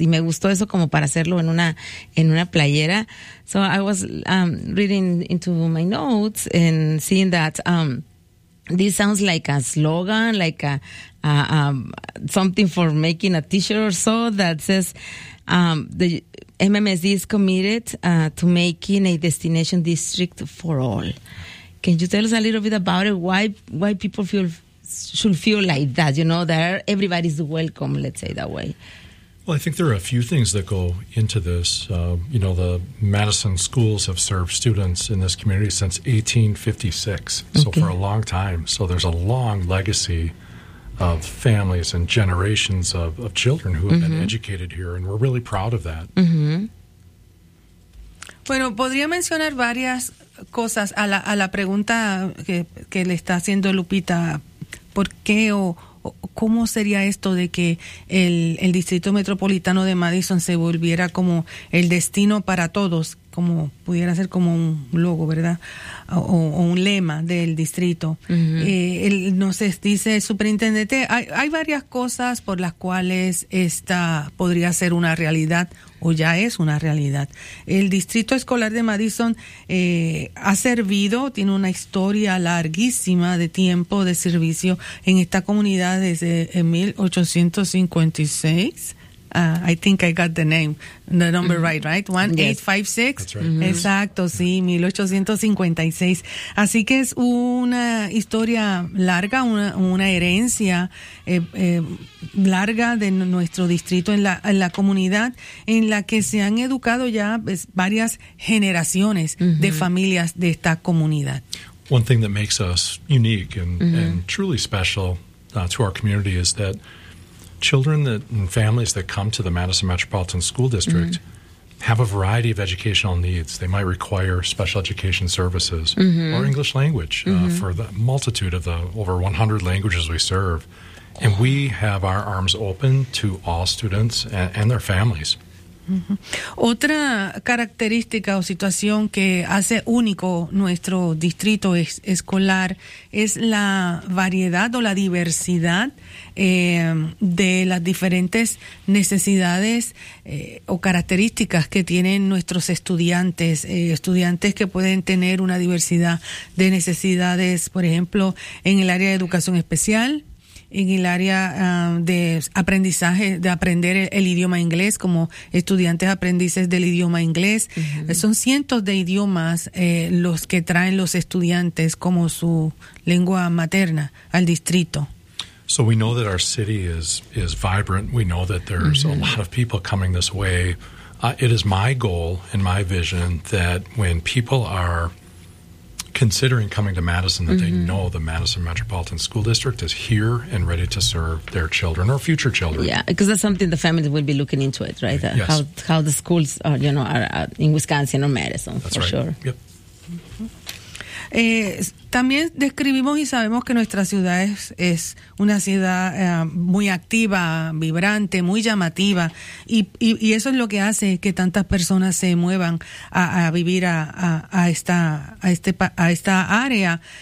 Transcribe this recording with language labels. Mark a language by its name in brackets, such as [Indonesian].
[Spanish] Y me gustó eso como para hacerlo en una playera. [English] So I was reading into my notes and seeing that this sounds like a slogan, like a something for making a t-shirt or so that says the MMSD is committed to making a destination district for all. Can you tell us a little bit about it? Why people should feel like that? You know, that everybody's welcome, let's say that way. Well, I think there are a few things that go into this. You know, the Madison schools have served students in this community since 1856. Okay. So for a long time. So there's a long legacy of families and generations of children who have mm-hmm. been educated here, and we're really proud of that. Mm-hmm. [Spanish] Bueno, podría mencionar varias cosas a la pregunta que le está haciendo Lupita, ¿por qué o cómo sería esto de que el Distrito Metropolitano de Madison se volviera como el destino para todos, como pudiera ser como un logo, ¿verdad? O un lema del distrito. Uh-huh. Él nos dice, superintendente, hay varias cosas por las cuales esta podría ser una realidad o ya es una realidad. El Distrito Escolar de Madison ha servido, tiene una historia larguísima de tiempo de servicio en esta comunidad desde 1856. [English] I think I got the number mm-hmm. right? 1856? That's right. Mm-hmm. [Spanish] Exacto, sí, 1856. Así que es una historia larga, una herencia larga de nuestro distrito en la comunidad, en la que se han educado ya varias generaciones mm-hmm. de familias de esta comunidad. [English] One thing that makes us unique and, mm-hmm. and truly special to our community is that children and families that come to the Madison Metropolitan School District mm-hmm. have a variety of educational needs. They might require special education services mm-hmm. or English language mm-hmm. For the multitude of the over 100 languages we serve. And we have our arms open to all students and their families. Uh-huh. [Spanish] Otra característica o situación que hace único nuestro distrito escolar es la variedad o la diversidad de las diferentes necesidades o características que tienen nuestros estudiantes, estudiantes que pueden tener una diversidad de necesidades, por ejemplo, en el área de educación especial, en el área de aprendizaje, de aprender el idioma inglés, como estudiantes aprendices del idioma inglés. Uh-huh. Son cientos de idiomas los que traen los estudiantes como su lengua materna al distrito. [English] So we know that our city is vibrant. We know that there's uh-huh. a lot of people coming this way. It is my goal and my vision that when people are considering coming to Madison, that mm-hmm. they know the Madison Metropolitan School District is here and ready to serve their children or future children. Yeah, because that's something the families will be looking into it, right? Yes. How the schools are, you know, are in Wisconsin or Madison, that's for right. sure. Yep. [Spanish] También describimos y sabemos que nuestra ciudad es una ciudad muy activa, vibrante, muy llamativa, y eso es lo que hace que tantas personas se muevan a vivir a esta área.